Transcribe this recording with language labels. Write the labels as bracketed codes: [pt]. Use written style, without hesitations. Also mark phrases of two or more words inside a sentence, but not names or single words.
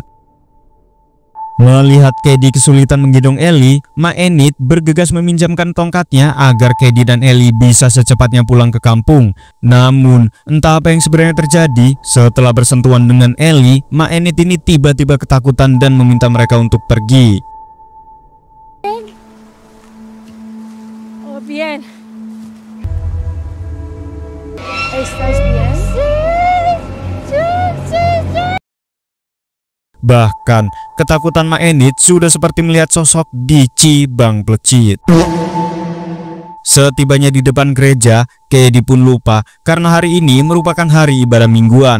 [id] Melihat Kedi kesulitan menggendong Ellie, Ma Enid bergegas meminjamkan tongkatnya agar Kedi dan Ellie bisa secepatnya pulang ke kampung. Namun, entah apa yang sebenarnya terjadi, setelah bersentuhan dengan Ellie, Ma Enid ini tiba-tiba ketakutan dan meminta mereka untuk pergi. [es] Oh, bien. ¿Estás bien? [id] Bahkan, ketakutan Ma Enid sudah seperti melihat sosok di Cibang Plecit. Setibanya di depan gereja, Kedi pun lupa karena hari ini merupakan hari ibadah mingguan.